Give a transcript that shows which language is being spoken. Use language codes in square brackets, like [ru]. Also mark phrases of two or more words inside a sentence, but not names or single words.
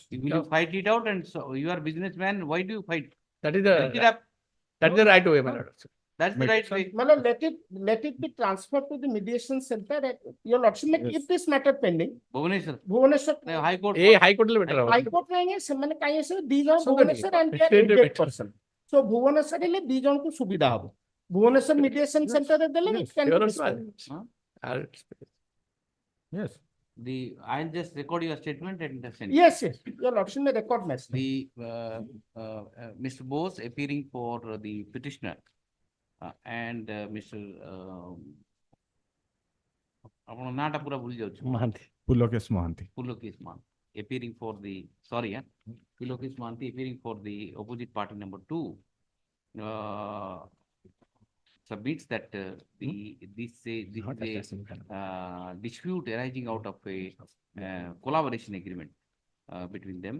[en] Will you fight it out? And so you are businessman, why do you fight? That is Take it up. the right way, my lord. That's the right way. My lord, let it be transferred to the mediation center at your lordship. May keep this matter pending. Bhubaneswar, Bhubaneswar. High Court. High Court le better [or] High Court रहेंगे ସେମାନେ କାହିଁ ଆସିବେ ଦି ଜଣ [en] So ଭୁବନେଶ୍ୱର and they are State aged better. person. So [or] ଭୁବନେଶ୍ୱର ହେଲେ ଦି ଜଣକୁ ସୁବିଧା ହବ ଭୁବନେଶ୍ୱର [en] mediation center [or] ରେ ଦେଲେ [en] it can be discussed. Yes. I'll just record your statement and send. Yes, your lordship may record my statement. Mr. Bose appearing for the petitioner and Mr. [or] ଆପଣ ନାଁଟା ପୁରା ଭୁଲି ଯାଉଛି [en] Pulokesh Mohanty. Pulokesh Mohanty appearing for the Pulokesh Mohanty appearing for the opposite party number 2 submits that this is a dispute arising out of a collaboration agreement between them.